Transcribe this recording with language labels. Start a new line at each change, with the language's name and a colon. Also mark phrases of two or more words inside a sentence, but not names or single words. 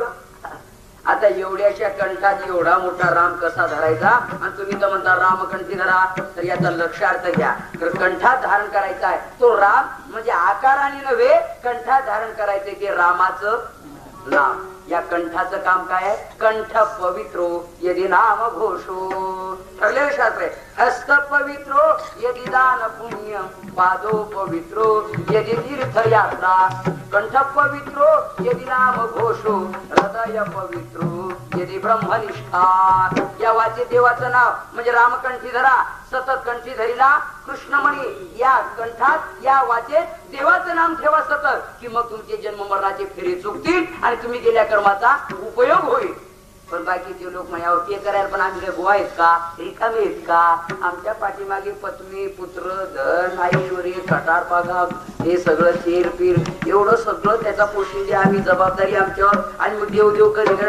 Marathi: आता एवढ्याच्या कंठात एवढा मोठा राम कसा धरायचा, आणि तुम्ही तर म्हणता रामकंठी धरा, तर याचा लक्षार्थ घ्या. तर कंठात धारण करायचा आहे तो राम, म्हणजे आकाराने नव्हे, कंठात धारण करायचंय ते रामाचं नाम. या कंठाचं काम काय आहे,
Sanskrit: कंठ पवित्रो यदि नाम घोषो,
Marathi: ठरलेलं शास्त्र आहे.
Sanskrit: हस्त पवित्रो यदि दान पुण्य, पादो पवित्रो यदि तीर्थयात्रा, कंठ पवित्रो यदि नाम घोषो, हृदय पवित्रो यदि ब्रह्मनिष्ठा.
Marathi: या वाचे देवाचं नाव म्हणजे रामकंठी धरा, सतत कंठी धरीला कृष्णमणी. या कंठात या वाचेत देवाचं नाम ठेवा सतत, की मग तुमचे जन्म मरणाचे फेरे चुकतील आणि तुम्ही केल्या कर्माचा उपयोग होईल. पण बाकीचे लोक म्हणा ते करायला पण आम्ही गोवा आहेत का, रिकामे आहेत का, आमच्या पाठीमागे पत्नी पुत्र धन ऐश्वर्य कटार पागा हे सगळं चेर पीर एवढं सगळं त्याचा पोषण आम्ही जबाबदारी आमच्यावर, आणि मग देवदेव कधी.